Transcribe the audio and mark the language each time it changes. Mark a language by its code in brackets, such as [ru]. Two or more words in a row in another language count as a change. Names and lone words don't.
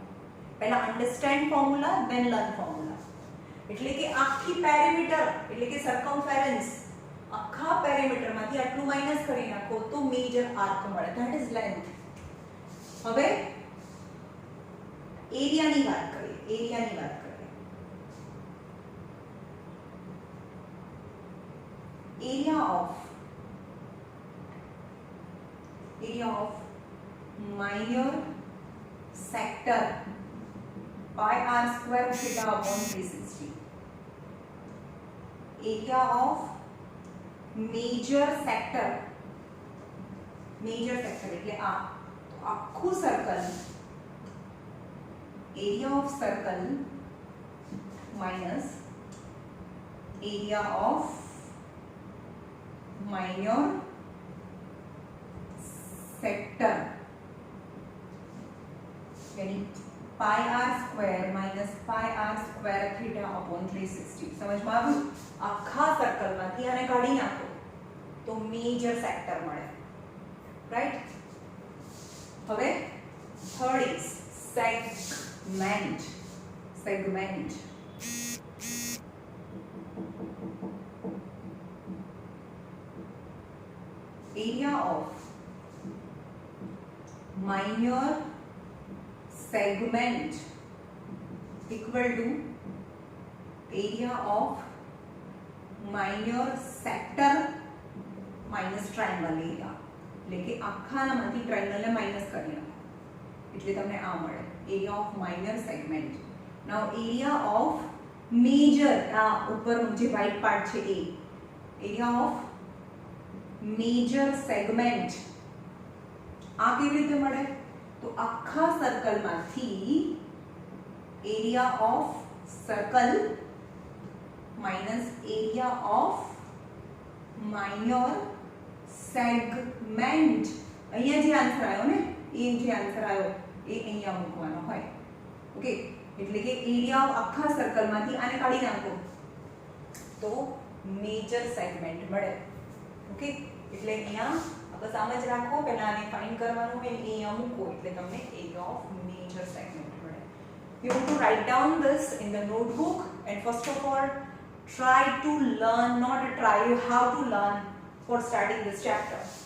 [en] પહેલા understand formula, then learn formula. [gu] એટલે કે આખી પેરીમીટર એટલે કે સર્કમફેરન્સ, આખા પેરીમીટરમાંથી આટલું માઈનસ કરી નાખો તો [en] major arc [gu] મળે, [en] that is length. [gu] હવે એરિયાની વાત કરીએ. [en] area of minor sector pi r square theta upon 360. Area of major sector [gu] એટલે આ તો આખું સર્કલ, [en] area of circle minus area of minor sector, यानी pi r square minus pi r square theta upon 360. [gu] સમજમાં આવ્યું? આખા સર્કલમાંથી આને કાઢી નાખો તો [en] major sector [gu] મળે, રાઈટ. [en] હવે third is segment. Area of minor segment equal to area of minor sector minus triangle area. [gu] એટલે કે આખાનામાંથી ટ્રાયેંગલને માઈનસ કરી નાખો એટલે તમને આ મળે, [en] area of minor segment. Now area of major, [gu] આ ઉપરનું જે [en] white part [gu] છે એ [en] area of major segment. [gu] આ કેવી રીતે મળે? તો આખા સર્કલમાંથી [en] area of circle minus area of minor segment [gu] અહીંયા જે આન્સર આવ્યો ને એ જે આન્સર આવ્યો એ અહીંયા મૂકવાનો હોય ઓકે એટલે કે [en] area of [gu] આખા સર્કલમાંથી આને કાઢી નાખો તો [en] major segment [gu] મળે ઓકે એટલે અહીંયા બસ આમ જ રાખો પહેલા આને ફાઇન્ડ કરવાનું હોય અહીંયા મૂકો એટલે તમને [en] area of major segment [gu] મળે [en] you have to write down this in the notebook and first of all try to learn not try you have to learn for studying this chapter